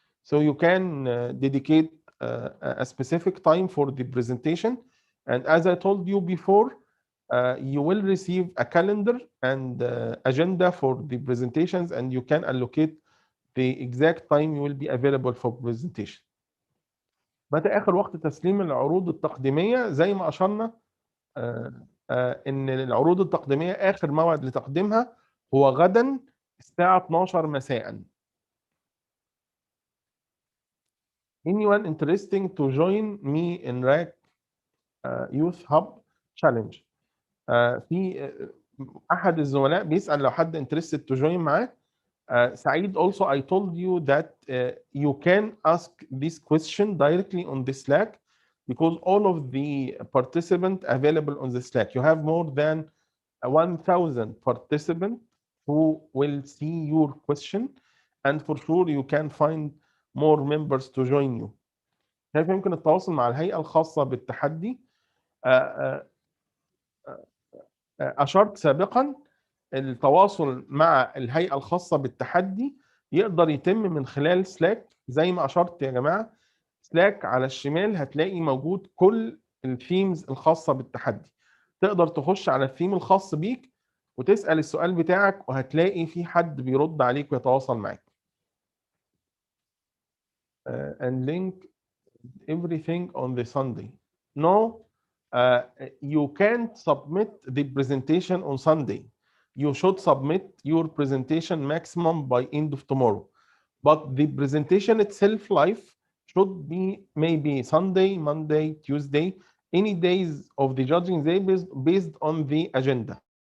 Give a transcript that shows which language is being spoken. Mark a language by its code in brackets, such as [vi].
[en] So you can dedicate a specific time for the presentation. And as I told you before, you will receive a calendar and agenda for the presentations, and you can allocate the exact time you will be available for presentation. [ar] متى آخر وقت تسليم العروض التقديمية؟ زي ما أشرنا إن العروض التقديمية آخر موعد لتقديمها هو غدا الساعة 12 مساء. [en] Anyone interesting to join me in RAC Youth Hub Challenge? [ar] في أحد الزملاء بيسأل لو حد [en] interested to join [ar] معاه. [en] Saeed, also I told you that you can ask this question directly on the Slack, because all of the participants available on the Slack, you have more than 1,000 participants who will see your question, and for sure you can find more members to join you. [ar] كيف يمكن التواصل مع الهيئة الخاصة بالتحدي؟ أشرت سابقا التواصل مع الهيئة الخاصة بالتحدي يقدر يتم من خلال سلاك. زي ما أشرت يا جماعة، سلاك على الشمال هتلاقي موجود كل الثيمز الخاصة بالتحدي. تقدر تخش على الثيم الخاص بيك وتسأل السؤال بتاعك، وهتلاقي في حد بيرد عليك ويتواصل معاك. [en] And link everything on the Sunday. No, you can't submit the presentation on Sunday. You should submit your presentation maximum by end of tomorrow. But the presentation itself live should be maybe Sunday, Monday, Tuesday, any days of the judging day based on the agenda.